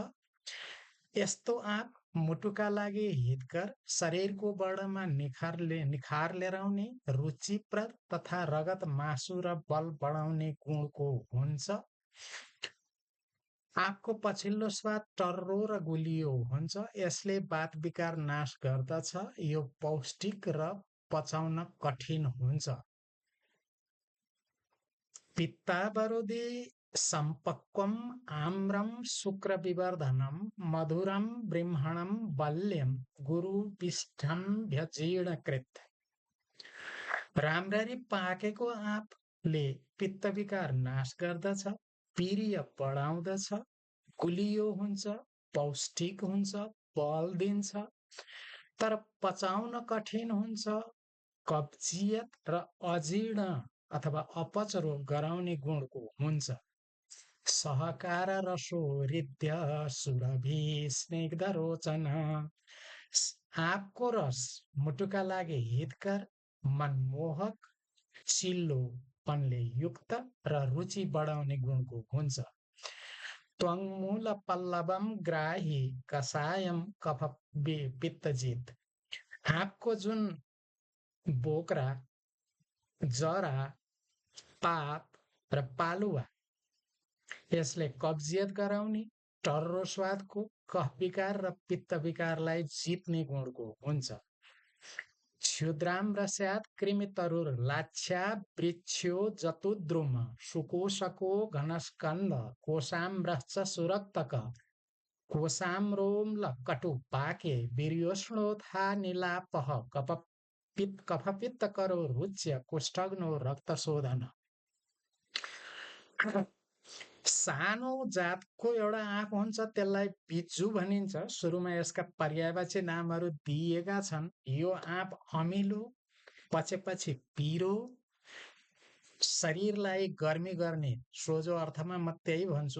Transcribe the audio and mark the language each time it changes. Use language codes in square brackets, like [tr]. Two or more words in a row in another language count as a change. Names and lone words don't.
[ne] यस्तो आँप मुटुका लागि हितकर, शरीरको वर्णमा निखार ल्याउने, रुचिप्रद तथा रगत मासु र बल बढाउने गुणको हुन्छ। आँपको पछिल्लो स्वाद टर्रो र गुलियो हुन्छ। यसले वात विकार नाश गर्दछ। यो पौष्टिक र पचाउन कठिन हुन्छ। [sa] पित्तावरोधी सम्पक्वम आम्रम शुक्र विवर्धनम मधुरम बृंहणम बल्यम गुरु पिष्ठम भ्यजीर्णकृत। [ne] राम्ररी पाकेको आँपले पित्त विकार नाश गर्दछ, वीर्य बढाउँदछ, गुलियो हुन्छ, पौष्टिक हुन्छ, बल दिन्छ, तर पचाउन कठिन हुन्छ, कब्जियत र अजीर्ण अथवा अपच रोग गराउने गुणको हुन्छ। [sa] सहकार रसो हृद्य सुरभि स्निग्ध रोचन। [ne] आँपको रस मुटुका लागि हितकर, मनमोहक, चिल्लोपनले युक्त र रुचि बढाउने गुणको हुन्छ। [sa] त्वङ्मूल पल्लवम ग्राही कषायम कफ पित्तजित। [ne] आँपको जुन बोक्रा, जरा, पात र पालुवा यसले कब्जियत गराउने, टर्रो स्वादको, कफ विकार र पित्त विकारलाई जित्ने गुणको हुन्छ। [sa] क्षुद्राम्रस्यात् कृमितरुर लाच्छा वृक्षो जतुद्रुम सुकोशको घनस्कन्द कोशाम्रश्च सुरक्तक कोशाम्रोम्ल कटुपाके वीर्योष्णोथा निलापः कफपित्त करो रुच्य कुष्ठग्नो रक्तशोधन। [ne] सानो जातको एउटा आँप हुन्छ, त्यसलाई बिज्जु भनिन्छ। सुरुमा यसका पर्यायवाची नामहरू दिएका छन्। यो आँप अमिलो, पचेपछि पिरो, शरीरलाई गर्मी गर्ने, सोझो अर्थमा म त्यही भन्छु।